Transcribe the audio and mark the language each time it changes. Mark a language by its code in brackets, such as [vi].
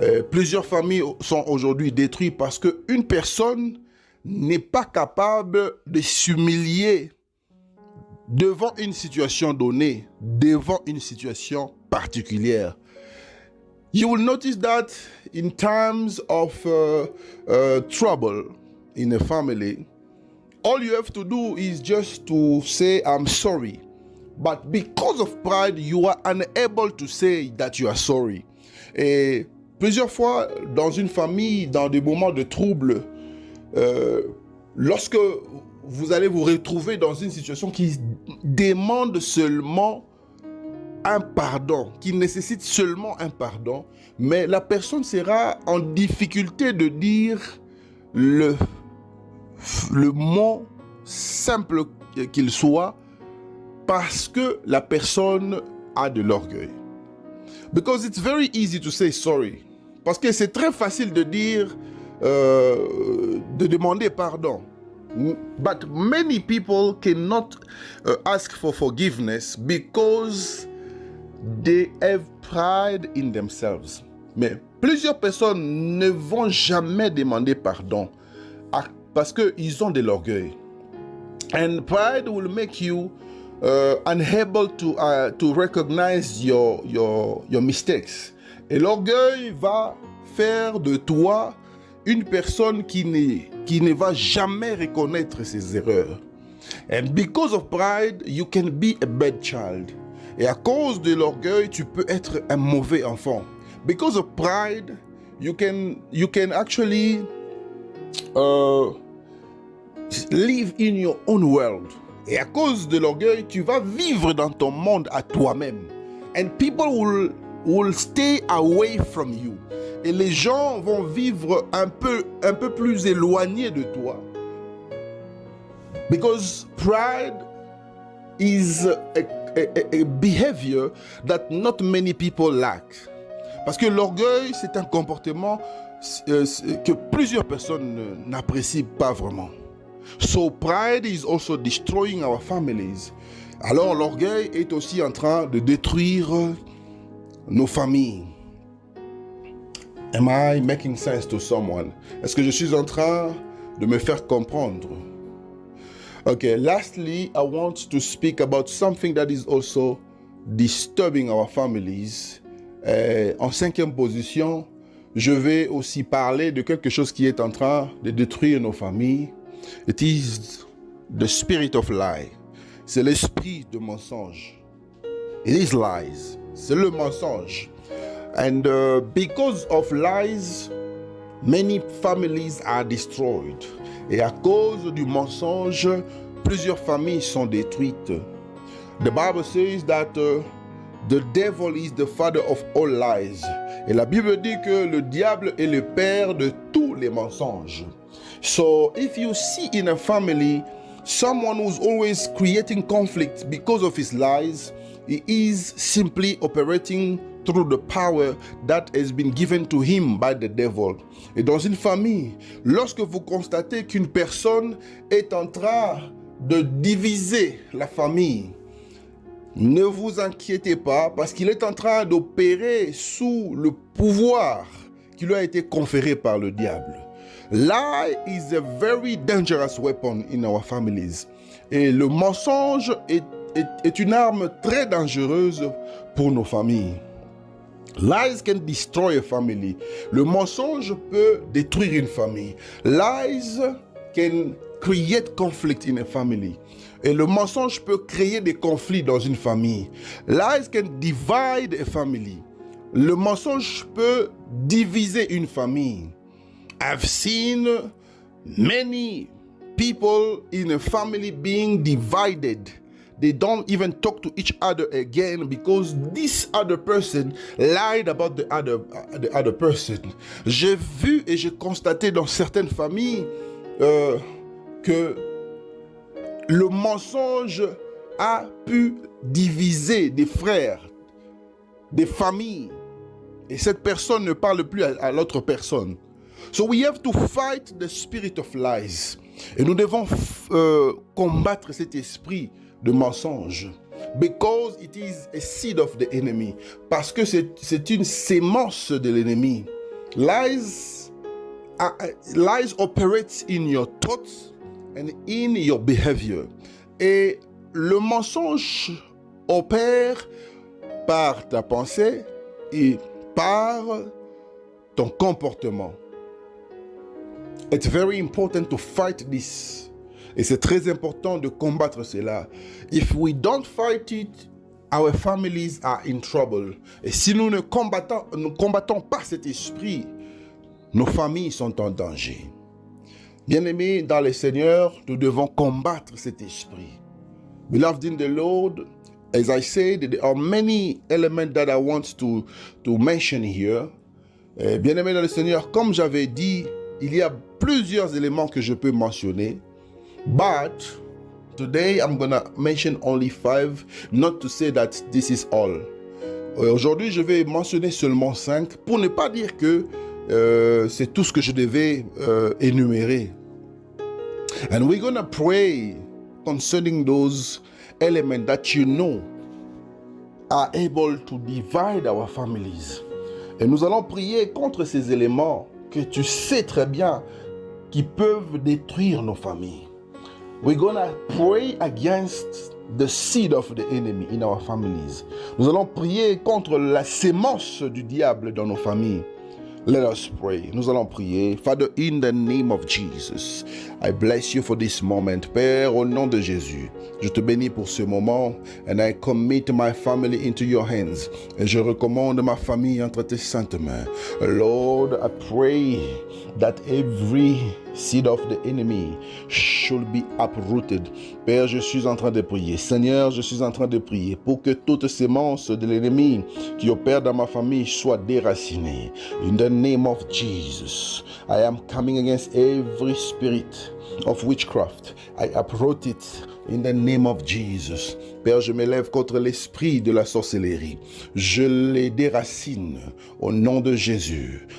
[fr] Plusieurs familles sont aujourd'hui détruites parce qu'une personne n'est pas capable de s'humilier devant une situation donnée, devant une situation particulière. [en] You will notice that in times of trouble in a family, all you have to do is just to say, I'm sorry. But because of pride, you are unable to say that you are sorry. [fr] Et plusieurs fois, dans une famille, dans des moments de trouble, lorsque vous allez vous retrouver dans une situation qui demande seulement un pardon, qui nécessite seulement un pardon, mais la personne sera en difficulté de dire le mot simple qu'il soit parce que la personne a de l'orgueil. [en] Because it's very easy to say sorry. [fr] Parce que c'est très facile de dire, de demander pardon. [en] But many people cannot ask for forgiveness because they have pride in themselves. [fr] Mais plusieurs personnes ne vont jamais demander pardon parce qu'ils ont de l'orgueil. [en] And pride will make you unable to recognize your mistakes. [fr] Et l'orgueil va faire de toi une personne qui ne va jamais reconnaître ses erreurs. [en] And because of pride, you can be a bad child. [fr] Et à cause de l'orgueil, tu peux être un mauvais enfant. [en] Because of pride, you can actually live in your own world. [fr] Et à cause de l'orgueil, tu vas vivre dans ton monde à toi-même. [en] And people will stay away from you. [fr] Et les gens vont vivre un peu plus éloignés de toi. [en] Because pride is a behavior that not many people lack. [fr] Parce que l'orgueil, c'est un comportement que plusieurs personnes n'apprécient pas vraiment. [en] So pride is also destroying our families. [fr] Alors l'orgueil est aussi en train de détruire nos familles. [en] Am I making sense to someone? [fr] Est-ce que je suis en train de me faire comprendre? [en] Okay, lastly, I want to speak about something that is also disturbing our families. [fr] En cinquième position, je vais aussi parler de quelque chose qui est en train de détruire nos familles. [en] It is the spirit of lie. [fr] C'est l'esprit de mensonge. [en] It is lies. [fr] c'est le mensonge. [en] And because of lies, many families are destroyed. [fr] Et à cause du mensonge, plusieurs familles sont détruites. [en] The Bible says that the devil is the father of all lies. [fr] Et la Bible dit que le diable est le père de tous les mensonges. [en] So if you see in a family someone who's always creating conflict because of his lies, he is simply operating through the power that has been given to him by the devil. [fr] Et dans une famille, lorsque vous constatez qu'une personne est en train de diviser la famille, ne vous inquiétez pas parce qu'il est en train d'opérer sous le pouvoir qui lui a été conféré par le diable. [en] Lie is a very dangerous weapon in our families. [fr] Et le mensonge est une arme très dangereuse pour nos familles. [en] Lies can destroy a family. [fr] Le mensonge peut détruire une famille. [en] Lies can create conflict in a family. [fr] Et le mensonge peut créer des conflits dans une famille. [en] Lies can divide a family. [fr] Le mensonge peut diviser une famille. [en] I've seen many people in a family being divided. They don't even talk to each other again because this other person lied about the other person. [fr] J'ai vu et j'ai constaté dans certaines familles que le mensonge a pu diviser des frères, des familles, et cette personne ne parle plus à l'autre personne. [en] So we have to fight the spirit of lies. [fr] Et nous devons combattre cet esprit de mensonge. [en] Because it is a seed of the enemy. [fr] Parce que c'est une sémence de l'ennemi. [en] Lies operates in your thoughts and in your behavior. [fr] Et le mensonge opère par ta pensée et par ton comportement. [en] It's very important to fight this. [fr] Et c'est très important de combattre cela. [en] If we don't fight it, our families are in trouble. [fr] Et si nous ne combattons pas cet esprit, nos familles sont en danger. Bien-aimés dans le Seigneur, nous devons combattre cet esprit. [en] Beloved in the Lord, as I said, there are many elements that I want to mention here. [fr] Bien-aimés dans le Seigneur, comme j'avais dit, il y a plusieurs éléments que je peux mentionner. [en] But today I'm gonna mention only 5, not to say that this is all. [fr] Aujourd'hui, je vais mentionner seulement 5 pour ne pas dire que c'est tout ce que je devais énumérer. [en] And we're gonna pray concerning those elements that you know are able to divide our families. [fr] Et nous allons prier contre ces éléments que tu sais très bien qui peuvent détruire nos familles. [en] We're gonna pray against the seed of the enemy in our families. [fr] Nous allons prier contre la sémence du diable dans nos familles. [en] Let us pray. [fr] Nous allons prier. [en] Father, in the name of Jesus, I bless you for this moment. [fr] Père, au nom de Jésus, je te bénis pour ce moment. [en] And I commit my family into your hands. [fr] Et je recommande ma famille entre tes saintes mains. [en] Lord, I pray that every seed of the enemy should be uprooted. [fr] Père, je suis en train de prier. Seigneur, je suis en train de prier pour que toute sémence de l'ennemi qui opère dans ma famille soit déracinée. [en] In the name of Jesus, I am coming against every spirit of witchcraft. I uproot it in the name of Jesus. [fr] Père, je m'élève contre l'esprit de la sorcellerie. Je les déracine au nom de Jésus.